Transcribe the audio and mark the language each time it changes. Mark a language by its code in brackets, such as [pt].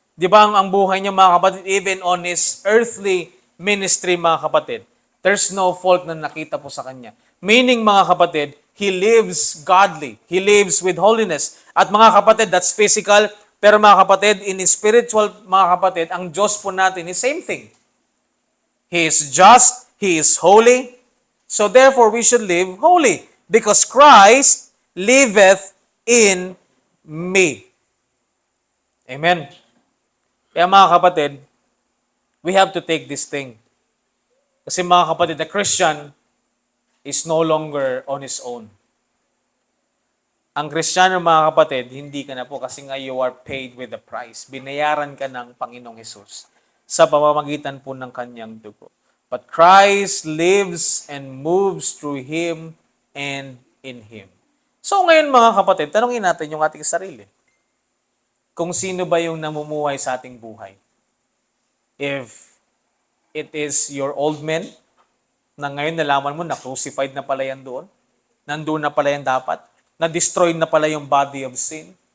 [tl] Di ba ang buhay niya mga kapatid, [en] even on His earthly ministry [tl] mga kapatid, [en] there's no fault [tl] na nakita po sa kanya. [en] Meaning [tl] mga kapatid, [en] He lives godly. He lives with holiness. [tl] At mga kapatid, [en] that's physical. [tl] Pero mga kapatid, in spiritual mga kapatid, ang Diyos po natin [en] is same thing. He is just, He is holy. So therefore, we should live holy. Because Christ liveth in me. Amen. [tl] Kaya mga kapatid, [en] we have to take this thing. [tl] Kasi mga kapatid, [en] the Christian is no longer on his own. [tl] Ang Kristiyano mga kapatid, hindi ka na po kasi nga [en] you are paid with the price. [tl] Binayaran ka ng Panginoong Hesus sa pamamagitan po ng kanyang dugo. [en] But Christ lives and moves through Him and in Him. [tl] So ngayon mga kapatid, tanungin natin yung ating sarili. Kung sino ba yung namumuhay sa ating buhay? [en] If it is your old man, [tl] na ngayon nalaman mo na crucified na pala yan doon, nandoon na pala yan dapat, na-destroy na pala yung [en] body of sin.